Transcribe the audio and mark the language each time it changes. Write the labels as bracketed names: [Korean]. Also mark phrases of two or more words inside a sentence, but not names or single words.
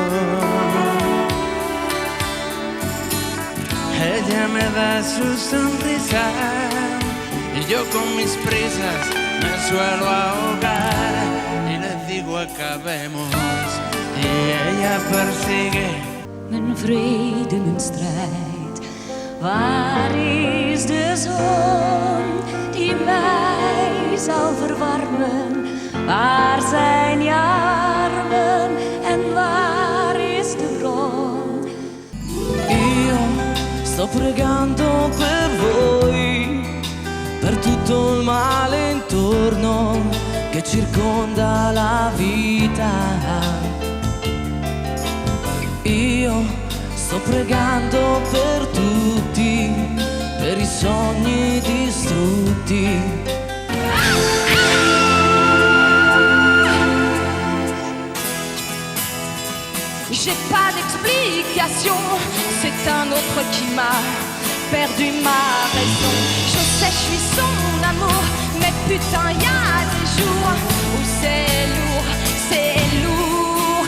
[Spanish] Ella me da su sonrisa y yo con mis prisas me suelo ahogar y les digo acabemos y ella persigue. [Dutch] Mijn vrede, mijn strijd, waar is de zon die mij zal verwarmen? Waar zijn je armen en waar is de bron? [Italian] Io sto pregando per voi, per tutto il male intorno che circonda la vita. Io sto pregando per tutti, per i sogni distrutti. [French] J'ai pas d'explication, c'est un autre qui m'a perdu ma raison. Je sais, je suis son amour, mais putain, y a des jours où c'est lourd, c'est lourd.